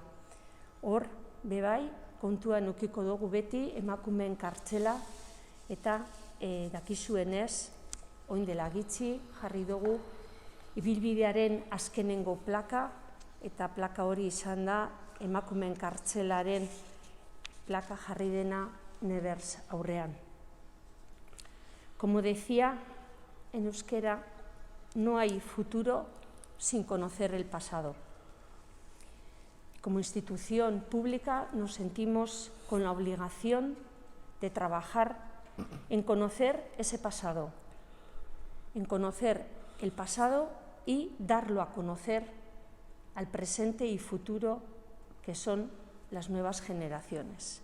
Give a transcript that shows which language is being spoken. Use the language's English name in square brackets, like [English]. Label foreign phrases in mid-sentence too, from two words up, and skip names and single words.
[Basque] Hor, bebai, kontuan edukiko dugu beti emakumeen kartzela, eta dakizuenez, orain dela gitxi jarri dugu ibilbidearen azkenengo plaka, eta plaka hori izan da emakumeen kartzelaren plaka jarri dena Nevers aurrean. [Spanish] Como decía en euskera, no hay futuro sin conocer el pasado. Como institución pública nos sentimos con la obligación de trabajar en conocer ese pasado, en conocer el pasado y darlo a conocer al presente y futuro que son las nuevas generaciones.